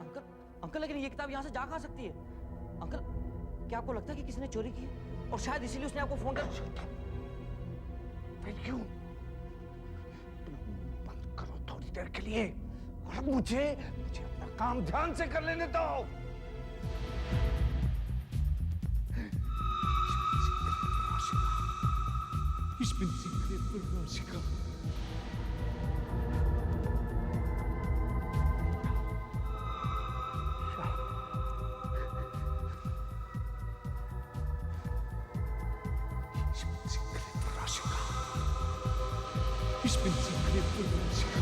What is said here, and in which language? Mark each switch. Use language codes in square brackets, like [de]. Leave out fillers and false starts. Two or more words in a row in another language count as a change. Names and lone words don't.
[hi] अंकल, अंकल लेकिन ये किताब यहाँ से जा कहाँ सकती है? अंकल क्या आपको लगता है कि किसी ने चोरी की है और शायद इसीलिए उसने आपको फोन कर? फिर क्यों? तुम बंद करो थोड़ी देर के लिए और मुझे अपना काम ध्यान से कर लेने दो। [de] Ich bin Sigrid Verosika. Ich bin Sigrid Verosika.